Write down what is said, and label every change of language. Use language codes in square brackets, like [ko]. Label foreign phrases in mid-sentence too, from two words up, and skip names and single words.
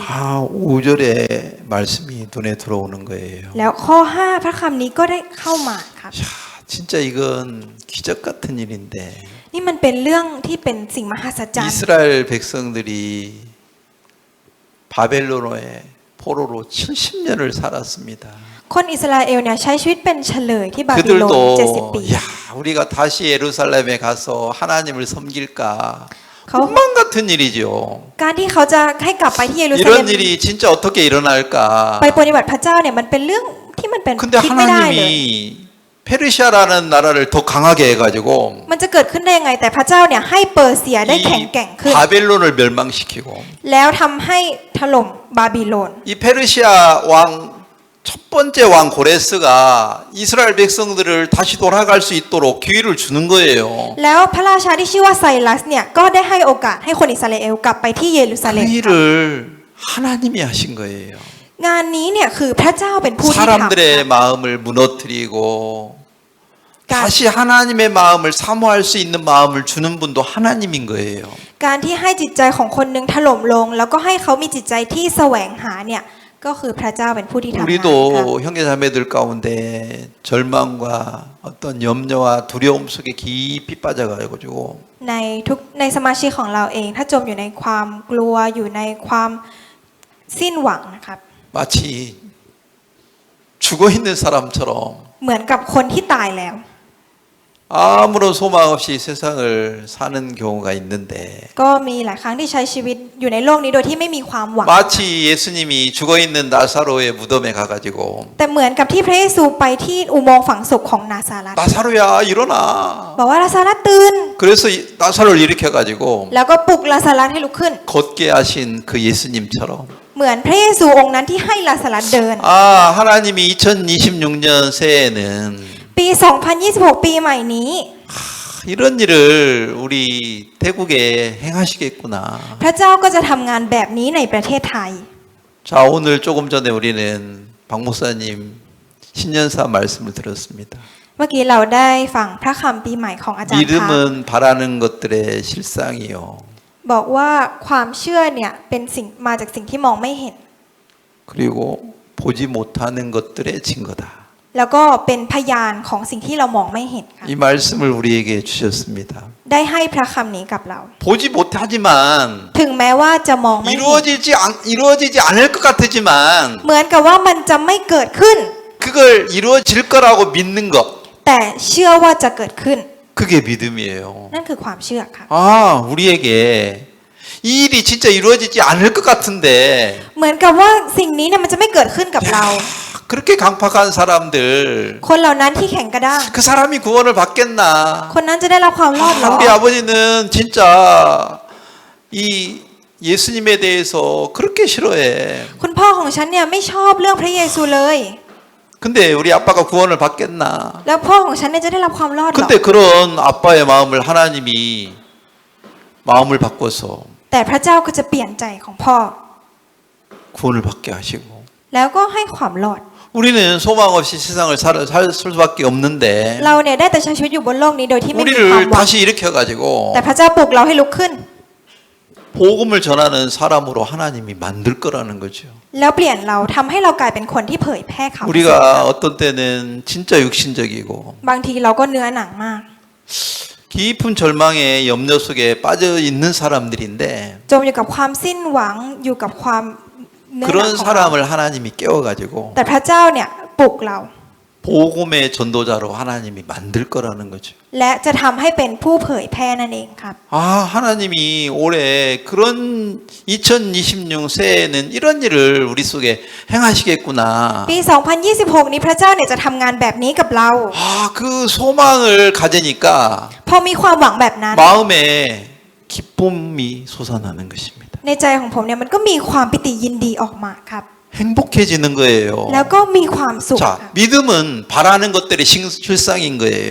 [ko] 5절의 말씀이 눈에 들어오는 거예요. [th] แล้วข้อ 5 พระคำนี้ก็ได้เข้ามาครับ [ko] 야, 진짜 이건 기적 같은 일인데 [th] นี่มันเป็นเรื่องที่เป็นสิ่งมหัศจรรย์ [ko] 이스라엘 백성들이 바벨론의 포로로 70년을 살았습니다. [th] คนอิสราเอลเนี่ยใช้ชีวิตเป็นเฉลยที่บาบิโลน 70 ปี [ko] 그들도 야 우리가 다시 예루살렘에 가서 하나님을 섬길까 거- 꿈만 같은 일이죠. [th] การที่เขาจะให้กลับไปที่เยรูซาเล็ม [ko] 이런 일이 진짜 어떻게 일어날까. [th] ไปปฏิบัติพระเจ้าเนี่ยมันเป็นเรื่องที่มันเป็น [ko] 근데 [th] คิดไม่ได้เลย [ko] 하나님이 페르시아라는 나라를 더 강하게 해가지고 [th] มันจะเกิดขึ้นได้ยังไงแต่พระเจ้าเนี่ยให้เปอร์เซียได้แข็ง [ko] 이 [th] แกร่งขึ้น [ko] 바벨론을 멸망시키고 [th] แล้วทำให้ถล่มบาบิโลน [ko] 이 페르시아 왕 첫 번째 왕 고레스가 이스라엘 백성들을 다시 돌아갈 수 있도록 기회를 주는 거예요. [th] แล้วพระราชาที่ชื่อว่าไซรัสเนี่ยก็ได้ให้โอกาสให้คนอิสราเอลกลับไปที่เยรูซาเล็ม [ko] 그 일을 하나님이 하신 거예요. [th] งานนี้เนี่ยคือพระเจ้าเป็นผู้ที่ทำ [ko] 사람들의 마음을 무너뜨리고 가- 다시 하나님의 마음을 사모할 수 있는 마음을 주는 분도 하나님인 거예요. [th] การที่ให้จิตใจของคนหนึงถล่มลง แล้วก็ให้เขามีจิตใจที่แสวงหาเนี่ยก็คือพระเจ้าเป็นผู้ที่ทำงานค่ะ [ko] 우리도 형제자매들 가운데 절망과 어떤 염려와 두려움 속에 깊이 빠져가지고 [th] ในสมาชิกของเราเอง ถ้าจมอยู่ในความกลัวอยู่ในความสิ้นหวังนะครับ [ko] 마치 죽어 있는 사람처럼 [th] เหมือนกับคนที่ตายแล้ว [ko] 아무런 소망 없이 세상을 사는 경우가 있는데 [th] ก็มีหลายครั้งที่ใช้ชีวิตอยู่ในโลกนี้โดยที่ไม่มีความหวัง [ko] 마치 예수님이 죽어 있는 나사로의 무덤에 가가지고 [th] แต่เหมือนกับที่พระเยซูไปที่อุโมงค์ฝังศพของนาซารัส [ko] 나사로야 일어나. [th] บอกว่านาซารัสตื่น [ko] 그래서 나사로를 일으켜가지고 [th] แล้วก็ปลุกลาซารัสให้ลุกขึ้น [ko] 걷게 하신 그 예수님처럼 [th] เหมือนพระเยซูองค์นั้นที่ให้ลาซารัสเดิน [ko] 하나님이 2026년 새해에는 [th] ปี 2026 ปีใหม่นี้ [ko] 이런 일을 우리 태국에 행하시겠구나. [th] พระเจ้าก็จะทำงานแบบนี้ในประเทศไทย [ko] 자 오늘 조금 전에 우리는 박 목사님 신년사 말씀을 들었습니다. [th] เมื่อกี้เราได้ฟังพระคำปีใหม่ของอาจารย์คะ [ko] 믿음은 바라는 것들의 실상이요. [th] บอกว่าความเชื่อเนี่ยเป็นสิ่งมาจากสิ่งที่มองไม่เห็น [ko] 그리고 보지 못하는 것들의 증거다. [th] แล้วก็เป็นพยานของสิ่งที่เรามองไม่เห็นค่ะ [ko] 이 말씀을 우리에게 주셨습니다. [th] ได้ให้พระคำนี้กับเรา [ko] 보지 못하지만 [th] ถึงแม้ว่าจะมองไม่เห็น [ko] 이루어지지 않을 것 같지만 [th] เหมือนกับว่ามันจะไม่เกิดขึ้น [ko] 그걸 이루어질 거라고 믿는 것 [th] แต่เชื่อว่าจะเกิดขึ้น [ko] 그게 믿음이에요. [th] นั่นคือความเชื่อค่ะ [ko] 우리에게 이 일이 진짜 이루어지지 않을 것 같은데 [th] เหมือนกับว่าสิ่งนี้เนี่ยมันจะไม่เกิดขึ้นกับเรา [ko] 그렇게 강팍한 사람들 [th] คนเหล่านั้นที่แข็งกระด้าง [ko] 그 사람이 구원을 받겠나? [th] คนนั้นจะได้รับความรอดหรอ [ko] 우리 아버지는 진짜 이 예수님에 대해서 그렇게 싫어해. [th] คุณพ่อของฉันเนี่ยไม่ชอบเรื่องพระเยซูเลย [ko] 근데 우리 아빠가 구원을 받겠나? [th] แล้วพ่อของฉันเนี่ยจะได้รับความรอดหรอ [ko] 근데 그런 아빠의 마음을 하나님이 마음을 바꿔서 [th] แต่พระเจ้าก็จะเปลี่ยนใจของพ่อ [ko] 구원을 받게 하시고 [th] แล้วก็ให้ความรอด [ko] 우리는 소망 없이 세상을 살 수밖에 없는데 [th] เราเนี่ยได้แต่ใช้ชีวิตอยู่บนโลกนี้โดยที่ไม่มีความ [ko] 우리를 [th] หวัง [ko] 다시 일으켜가지고 [th] แต่พระเจ้าปลุกเราให้ลุกขึ้น [ko] 복음을 전하는 사람으로 하나님이 만들 거라는 거죠. [th] แล้วเปลี่ยนเราทำให้เรากลายเป็นคนที่เผยแพร่ข่าวประเสริฐ [ko] 우리가 어떤 때는 진짜 육신적이고 [th] บางทีเราก็เนื้อหนังมาก [ko] 깊은 절망의 염려 속에 빠져 있는 사람들인데 [th] จมอยู่กับความสิ้นหวังอยู่กับความเนื้อหนัง [ko] 그런 [th] ของเรา [ko] 사람을 하나님이 깨워가지고 [th] แต่พระเจ้าเนี่ยปลุกเรา [ko] 복음의 전도자로 하나님이 만들 거라는 거죠. [th] และจะทำให้เป็นผู้เผยแพร่นั่นเองครับ [ko] 하나님이 올해 그런 2026 새해에는 이런 일을 우리 속에 행하시겠구나. [th] ปี 2026 นี้พระเจ้าเนี่ยจะทำงานแบบนี้กับเรา [ko] 그 소망을 가지니까 [th] พอมีความหวังแบบนั้น [ko] 마음에 기쁨이 솟아나는 것입니다. [th] ในใจของผมเนี่ยมันก็มีความปิติยินดีออกมาครับ [ko] 행복해지는 거예요. [th] แล้วก็มีความสุขครับ [ko] 자, 믿음은 바라는 것들이 실상인 거예요.